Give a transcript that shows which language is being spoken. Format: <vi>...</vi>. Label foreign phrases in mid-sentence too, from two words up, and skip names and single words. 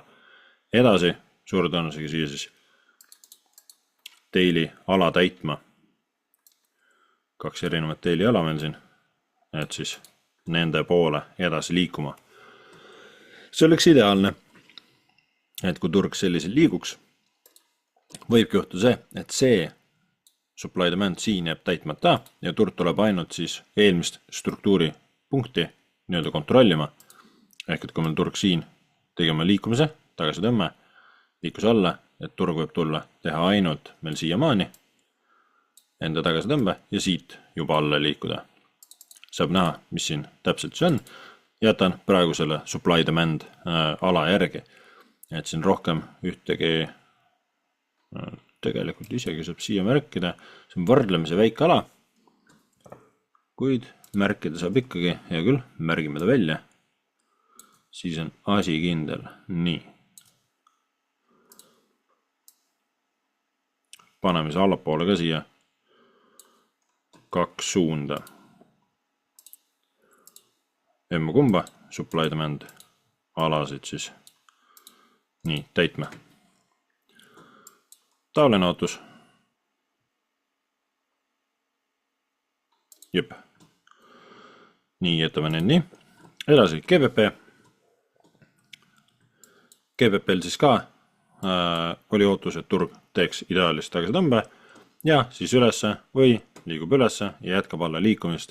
<et>Edasi suure tõenäosusega siia siis daily ala täitma. 2 erinevat daily ala meil siin, et siis nende poole edasi liikuma. See oleks ideaalne, et kui turg sellisel liiguks, võibki juhtuda see, et see</et> <en>supply demand</en> <et>siin jääb täitmata ja turg tuleb ainult siis eelmist struktuuri punkti nii-öelda kontrollima. Ehk et kui meil turg siin tegema liikumise, tagasi tõmme, liikus alla, et turg võib tulla teha ainult meil siiamaani enda tagasi tõmbe ja siit juba alla liikuda. Saab näha, mis siin täpselt see on. Jätan praegu selle</et> <en>supply demand</en> <et>ala järgi. Et siin rohkem ühtegi, tegelikult isegi saab siia märkida, see on võrdlemise väike ala, kuid märkida saab ikkagi, hea küll, märgime ta välja, siis on asi kindel. Nii. Paneme see allapoole ka siia 2 suunda. Emma kumba</et> <en>supply demand</en> <et>alasid siis nii täitme. Taoline ootus. Jep. Nii, jätame need nii. Edasi GBP. GBP-l siis ka oli ootus, et turg teeks ideaalist tagasi tõmbe ja siis ülesse või liigub ülesse ja jätkab alla liikumist.</et>